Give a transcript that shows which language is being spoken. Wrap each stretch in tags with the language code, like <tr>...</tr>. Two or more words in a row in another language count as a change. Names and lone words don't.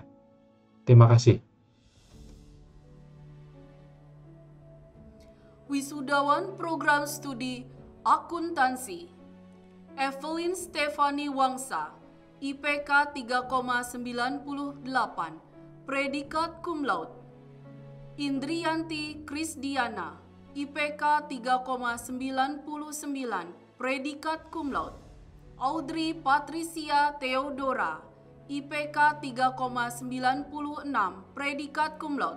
<id>Terima kasih. Wisudawan Program Studi Akuntansi Evelyn Stefani Wangsa, IPK 3,98, predikat cum laude. Indriyanti Krisdiana, IPK 3,99, predikat cum laude. Audrey Patricia Theodora, IPK 3,96, predikat cum laude.</id>